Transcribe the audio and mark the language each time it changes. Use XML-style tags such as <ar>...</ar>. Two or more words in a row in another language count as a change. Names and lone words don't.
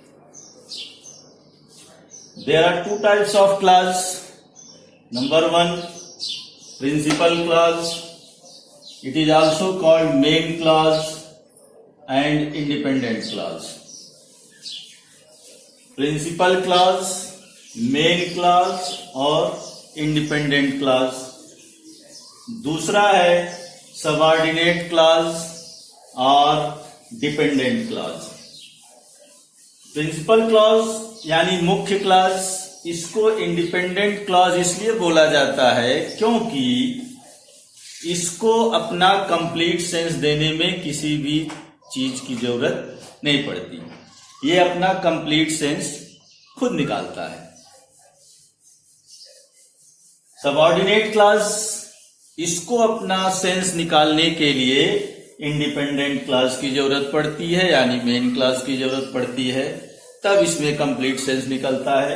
<en>There are two types of clause. Number one, principal clause. It is also called main clause and independent clause. Principal clause, main clause और independent clause.</en> <hi>दूसरा है</hi> <en>subordinate clause और dependent clause. Principal clause</en> <hi>यानी मुख्य clause, इसको</hi> <en>independent clause</en> <hi>इसलिए बोला जाता है क्योंकि इसको अपना</hi> <en>complete sense</en> <hi>देने में किसी भी चीज की जरूरत नहीं पड़ती. ये अपना</hi> <en>complete sense</en> <hi>खुद निकालता है.</hi> <en>subordinate class,</en> <hi>इसको अपना सेंस निकालने के लिए</hi> <en>independent class</en> <hi>की जरूरत पड़ती है, यानी</hi> <en>main class</en> <hi>की जरूरत पड़ती है, तब इसमें</hi> <en>complete sense</en> <hi>निकलता है.</hi>